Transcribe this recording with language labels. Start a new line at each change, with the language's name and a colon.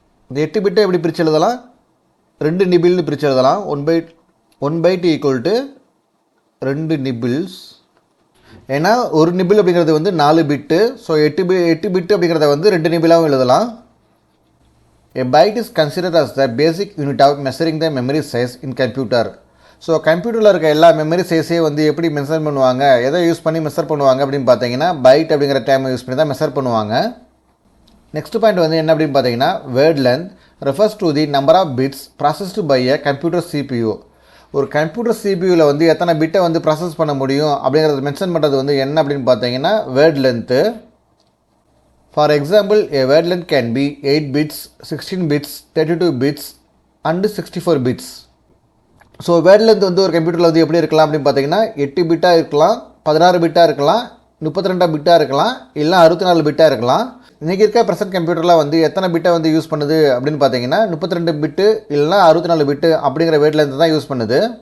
Tamil: இந்த 8 பிட்டை எப்படி பிரித்து எழுதலாம், 2 நிபிள்னு பிரித்து எழுதலாம்.
English: 1 byte equal to 2 nibbles.
Tamil: ஏன்னா ஒரு நிபிள் அப்படிங்கிறது வந்து 4 பிட்டு. ஸோ 8 பிட்டு அப்படிங்கிறத வந்து 2 நிபிளாகவும் எழுதலாம்.
English: A byte is considered as the basic unit of measuring the memory size in computer.
Tamil: So கம்ப்யூட்டரில் இருக்க எல்லா மெமரி சைஸையும் வந்து எப்படி மெஷர் பண்ணுவாங்க, எதை யூஸ் பண்ணி மெஷர் பண்ணுவாங்க அப்படின்னு பார்த்தீங்கன்னா, பைட் அப்படிங்கிற டைமை யூஸ் பண்ணி தான் மெஷர் பண்ணுவாங்க. நெக்ஸ்ட் பாயிண்ட் வந்து என்ன அப்படின்னு பார்த்தீங்கன்னா,
English: Word length refers to the number of bits processed by a computer CPU.
Tamil: ஒரு கம்ப்யூட்டர் CPUவில் வந்து எத்தனை பிட்டை வந்து ப்ராசஸ் பண்ண முடியும் அப்படிங்கிறத மென்ஷன் பண்ணுறது வந்து என்ன அப்படின்னு பார்த்தீங்கன்னா, word length. For example,
English: a word length can be 8 bits, 16 bits, 32 bits and 64 bits.
Tamil: So word length வந்து ஒரு கம்ப்யூட்டரில் வந்து எப்படி இருக்கலாம் அப்படின்னு பார்த்தீங்கன்னா, 8 பிட்டாக இருக்கலாம், 16 பிட்டாக இருக்கலாம், 32 பிட்டாக இருக்கலாம், இல்லை 64 பிட்டாக இருக்கலாம். இன்றைக்கி இருக்க ப்ரெசென்ட் கம்ப்யூட்டரில் வந்து எத்தனை பிட்டை வந்து யூஸ் பண்ணுது அப்படின்னு பார்த்தீங்கன்னா, 32 பிட்டு இல்லைனா 64 பிட்டு அப்படிங்கிற வேர்ட் லென்த் தான் யூஸ் பண்ணுது.